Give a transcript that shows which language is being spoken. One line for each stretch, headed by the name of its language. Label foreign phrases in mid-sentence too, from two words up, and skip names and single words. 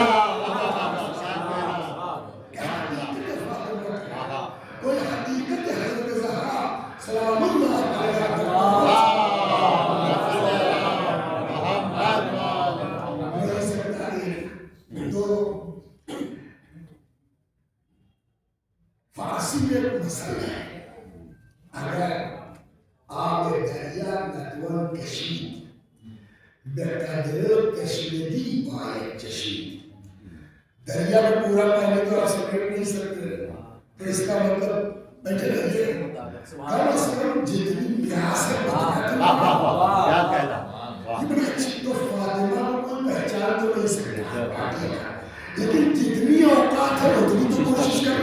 Urdu: کوئی حقیقت حضرت زہرا
Arabic: سلام اللہ علیہ
Urdu: نہیں سکتا ہے تو فارسی میں ایک مسئلہ ہے
Persian: اگر آب دریا نتوان کشید بقدر کشیدی باید کشید
Urdu: دریا میں پورا پانی تو آپ سمیٹ نہیں سکتے تو اس کا مطلب بیٹھے رہیے کم از کم جتنی پیاس ہے کیا کہنا یہ بڑی اچھی تو فاطمہ کو کوئی پہچان تو نہیں سکتا لیکن جتنی اوقات ہے اتنی تو کوشش کر